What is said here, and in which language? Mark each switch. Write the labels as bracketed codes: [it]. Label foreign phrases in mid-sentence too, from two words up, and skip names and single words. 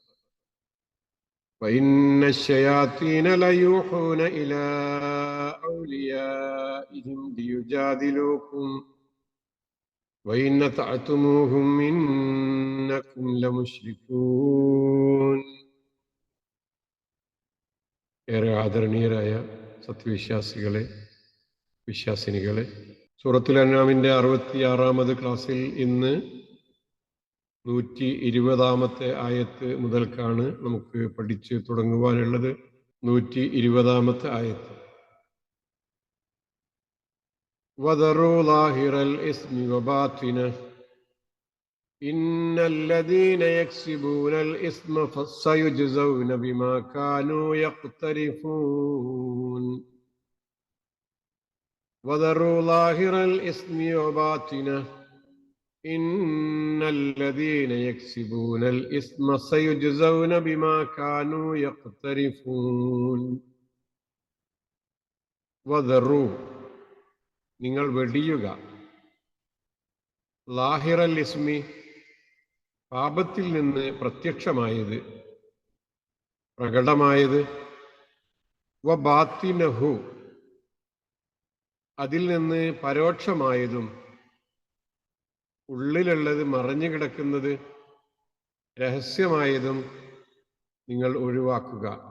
[ar] وإن الشياطين ليوحون إلى أوليائهم ليجادلوكم وإن أطعتموهم إنكم لمشركون. [ml] ഏറെ ആദരണീയരായ സത്യവിശ്വാസികളെ, വിശ്വാസിനികളെ, സൂറത്തുൽ അൻആമിന്റെ 66-ാമത് ക്ലാസ്സിൽ ഇന്ന് 120-ാമത്തെ ആയത്ത് മുതൽക്കാണ് നമുക്ക് പഠിച്ചു തുടങ്ങുവാനുള്ളത്. 120-ാമത്തെ ആയത്ത്. [ar] وذروا ظاهر الإثم وباطنه إن الذين يكسبون الإثم سيجزون بما كانوا يقترفون وذروا ظاهر الإثم وباطنه إن الذين يكسبون الإثم سيجزون بما كانوا يقترفون. [ml] وذروا നിങ്ങൾ വെടിയുക, [ar] ظاهر الإثم [ml] പാപത്തിൽ നിന്ന് പ്രത്യക്ഷമായത്, പ്രകടമായത്, വബാത്തിനഹു അതിൽ നിന്ന് പരോക്ഷമായതും, ഉള്ളിലുള്ളത് മറഞ്ഞു കിടക്കുന്നത്, രഹസ്യമായതും നിങ്ങൾ ഒഴിവാക്കുക.